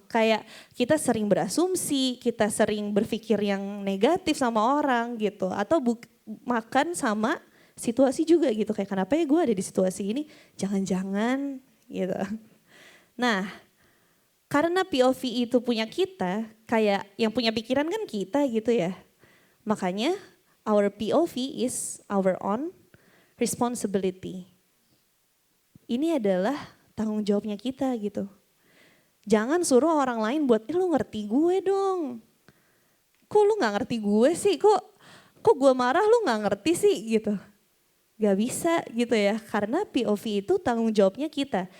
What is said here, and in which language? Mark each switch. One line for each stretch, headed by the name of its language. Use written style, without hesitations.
Indonesian: Kayak kita sering berasumsi, kita sering berpikir yang negatif sama orang gitu. Atau makan sama situasi juga gitu. Kayak kenapa ya gue ada di situasi ini, jangan-jangan gitu. Nah karena POV itu punya kita, kayak yang punya pikiran kan kita gitu ya. Makanya
English: our POV is our own responsibility.
Indonesian: Ini adalah tanggung jawabnya kita gitu. Jangan suruh orang lain buat, lu ngerti gue dong. Kok lu gak ngerti gue sih? Kok gue marah lu gak ngerti sih gitu. Gak bisa gitu ya, karena POV itu tanggung jawabnya kita.